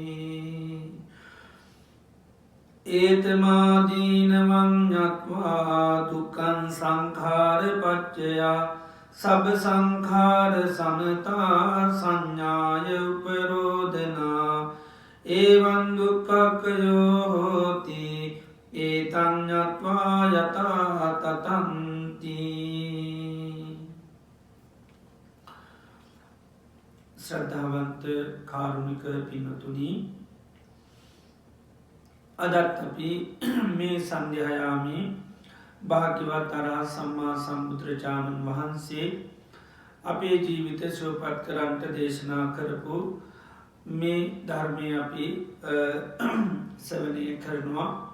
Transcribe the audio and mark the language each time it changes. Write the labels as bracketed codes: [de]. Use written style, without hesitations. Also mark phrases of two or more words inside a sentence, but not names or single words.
[pi] ඒතමාදීනවං ඤත්වා දුක්ඛං සංඛාර පච්චයා සබ්බ සංඛාර සමතා සංඥාය උපරෝධනා එවං දුක්ඛක්ඛයෝ හෝති ඒතං ඤත්වා යතා තතන්ති. [si] ශ්‍රද්ධාවන්ත කාරුණික පින්වතුනි, අදත් අපි මේ සන්ධ්‍යායාමේ භාග්‍යවත් අරහත් සම්මා සම්බුදුරජාණන් වහන්සේ අපේ ජීවිත සුවපත් කරන්ට දේශනා කරපු මේ ධර්මය අපි සවනය කරනවා.